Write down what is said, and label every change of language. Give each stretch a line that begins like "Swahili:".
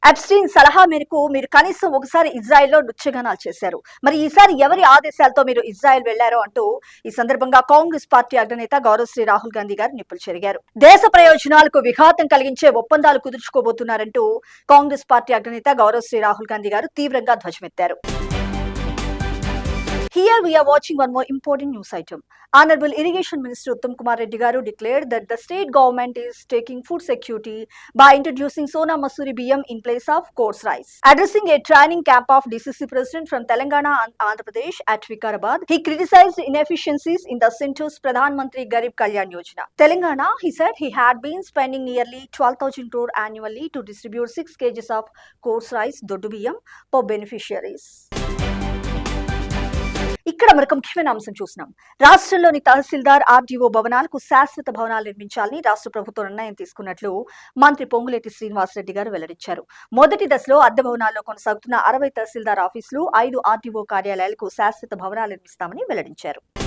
Telugu: Epstein సలహా మేరకు మీరు కనీసం ఒకసారి ఇజ్రాయెల్లో నృత్యగానాలు చేశారు, మరి ఈసారి ఎవరి ఆదేశాలతో మీరు ఇజ్రాయెల్ వెళ్లారో అంటూ ఈ సందర్భంగా కాంగ్రెస్ పార్టీ అగ్రనేత గౌరవశ్రీ రాహుల్ గాంధీ గారు నిప్పులు చెరిగారు. దేశ ప్రయోజనాలకు విఘాతం కలిగించే ఒప్పందాలు కుదుర్చుకోబోతున్నారంటూ కాంగ్రెస్ పార్టీ అగ్రనేత గౌరవశ్రీ రాహుల్ గాంధీ గారు తీవ్రంగా ధ్వజమెత్తారు.
English: Here we are watching one more important news item. Honorable Irrigation Minister Uttam Kumar Reddy garu declared that the state government is taking food security by introducing Sona Masuri BM in place of coarse rice. Addressing a training camp of DCC President from Telangana and Andhra Pradesh at Vikarabad, he criticized inefficiencies in the centre's Pradhan Mantri Garib Kalyan Yojana. Telangana, he said, he had been spending nearly 12,000 crore annually to distribute 6 kgs of coarse rice, Doddu BM, per beneficiaries.
Telugu: ఇక్కడ మరొక ముఖ్యమైన అంశం చూసినాం. రాష్ట్రంలోని తహసీల్దార్, RDO భవనాలకు శాశ్వత భవనాలు నిర్మించాలని రాష్ట్ర ప్రభుత్వం నిర్ణయం తీసుకున్నట్లు మంత్రి పొంగులేటి శ్రీనివాసరెడ్డి గారు వెల్లడించారు. మొదటి దశలో అద్దె భవనాల్లో కొనసాగుతున్న 60 తహసీల్దార్ ఆఫీసులు, 5 ఆర్డీఓ కార్యాలయాలకు శాశ్వత భవనాలు నిర్మిస్తామని వెల్లడించారు.